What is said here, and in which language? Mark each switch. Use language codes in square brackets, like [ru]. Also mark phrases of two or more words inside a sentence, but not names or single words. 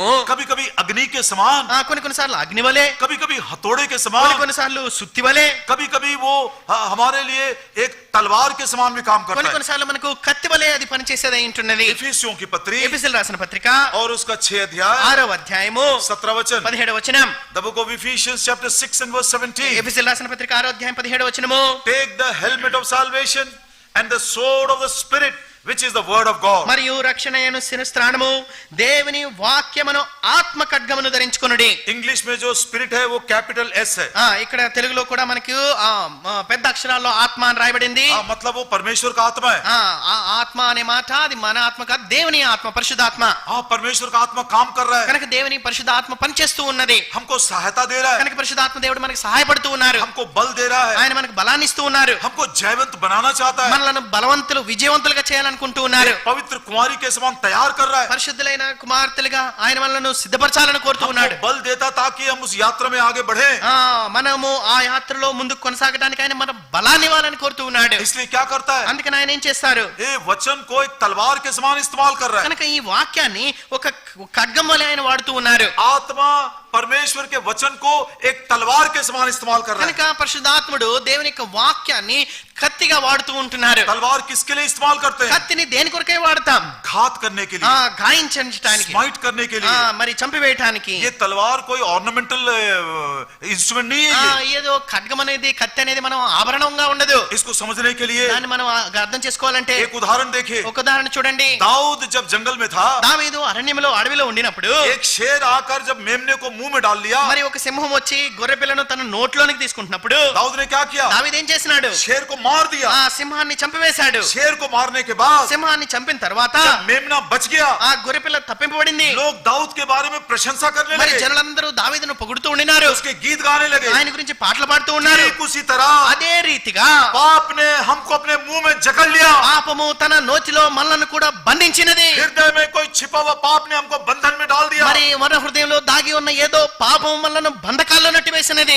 [hi] कभी कभी अग्नि के समान, [te] కొన్ని కొన్నిసార్లు అగ్ని వలె, [hi] कभी कभी हथौड़े के [te] కొన్ని [hi] समान, [te] కొన్నిసార్లు సుత్తి వలె, [hi] कभी कभी वो हमारे लिए एक तलवार के समान भी काम करता [te] కొన్ని [hi] है. [te] కొన్నిసార్లు మనకు కత్తి వలె అది పనిచేసేదై ఉంటున్నది. [hi] इफिसियों की पत्री [te] ఎఫెసీయులకు రాసిన పత్రిక [hi] और उसका 6 अध्याय [te] 6వ అధ్యాయము [hi] 17 वचन. [te] 17వ వచనం. [en] The book of Ephesians chapter 6 and verse 17. [te] ఎఫెసీయులకు రాసిన పత్రిక 6వ అధ్యాయం 17వ వచనము. [en] Take the helmet of salvation and the sword of the spirit, which is the word of God. [te] మరియు రక్షణయను శిరస్త్రాణము దేవుని వాక్యమును ఆత్మ ఖడ్గమును ధరించుకొనుడి. [hi] इंग्लिश में जो स्पिरिट है वो कैपिटल S है. [te] ఇక్కడ తెలుగులో కూడా మనకి పెద్ద అక్షరాల్లో ఆత్మ అని రాయబడింది. [hi] मतलब वो परमेश्वर का आत्मा है. [te] ఆత్మ అనే మాట అది మన ఆత్మ కాదు, దేవుని ఆత్మ, పరిశుద్ధాత్మ. [hi] परमेश्वर का आत्मा काम कर रहा है, [te] కనుక దేవుని పరిశుద్ధాత్మ పనిచేస్తూ ఉన్నది. [hi] हमको सहायता दे रहा है, [te] కనుక పరిశుద్ధాత్మ దేవుడు మనకి సహాయపడుతూ ఉన్నారు, [hi] हमको बल दे रहा है, [te] ఆయన మనకు బలాన్ని ఇస్తూ ఉన్నారు, [hi] हमको जयवंत बनाना चाहता है, [te] మనలను బలవంతులు విజయవంతులుగా చేయాలనుకుంటూ ఉన్నారు. [hi] एक पवित्र कुमारी के समान तैयार कर रहा है, [te] పరిశుద్ధులైన కుమార్తెలుగా ఆయన మనలను సిద్ధపరచాలని కోరుతూ ఉన్నాడు. [hi] हमको बल देता ताकि हम उस यात्रा में आगे बढ़े. [te] మనము ఆ యాత్రలో ముందుకు కొనసాగడానికి ఆయన మన బలాన్ని ఇవ్వాలని కోరుతూ ఉన్నాడు. [hi] इसलिए क्या करता है, [te] అందుకని ఆయన ఏం చేస్తారు, [hi] ये वचन को एक तलवार के समान इस्तेमाल कर रहा है. [te] కనుక ఈ వాక్యాన్ని ఒక ఖడ్గం వలె ఆయన వాడుతూ ఉన్నారు. [hi] आत्मा परमेश्वर के वचन को एक तलवार के समान इस्तेमाल कर रहा है. [te] కనుక పరిశుద్ధాత్ముడు దేవుని యొక్క వాక్యాన్ని కత్తిగా వాడుతూ ఉంటున్నారు. [hi] तलवार किसके लिए इस्तेमाल करते हैं? [te] కత్తిని దేని కొరకే వాడతాం? [hi] घात करने के लिए, [te] గాయించడానికి, [hi] स्माइट करने के लिए. [te] మరి చంపివేయటానికి. [hi] ये तलवार कोई [en] ornamental instrument [hi] नहीं है. [te] ఏదో ఖడ్గం అనేది, కత్తి అనేది మనం ఆభరణంగా ఉండదు. [hi] इसको समझने के लिए [te] దాన్ని మనం అర్థం చేసుకోవాలంటే [hi] एक उदाहरण देखिए. [te] ఒక ఉదాహరణ చూడండి. [hi] दाऊद जब जंगल में था, [te] దావీదు అరణ్యంలో అడవిలో ఉండినప్పుడు [hi] एक शेर आकर जब मेमने को मुंह में डाल लिया, [te] మరి ఒక సింహం వచ్చి గొర్రె పిల్లను తన నోట్లోనికి తీసుకుంటున్నప్పుడు [hi] दाऊद ने क्या किया? [te] దావీదు ఏం చేసినాడు? [hi] शेर को मार दिया. [te] సింహాన్ని చంపివేశాడు. [hi] शेर को मारने के बाद [te] సింహాన్ని చంపిన తర్వాత [hi] जब मेमना बच गया, [te] గొర్రె పిల్ల తప్పింపబడింది. [hi] लोग दाऊद के बारे में प्रशंसा करने [te] మరి [hi] लगे, [te] జనులందరూ దావీదును పొగుడుతూ ఉండినారు, [hi] उसके गीत गाने लगे. [te] ఆయన గురించి పాటలు పాడుతూ ఉన్నారు. [hi] ठीक उसी तरह [te] అదే రీతిగా [hi] पाप ने हमको अपने मुंह में जकड़ लिया. [te] పాపము తన నోటిలో మనలను కూడా బంధించినది. [hi] हृदय में कोई छिपा हुआ पाप ने हमको बंधन में डाल दिया. [te] మరి మన హృదయంలో దాగి ఉన్న ఏదో పాపం మనలను బంధకాల్లో నెట్టివేసినది.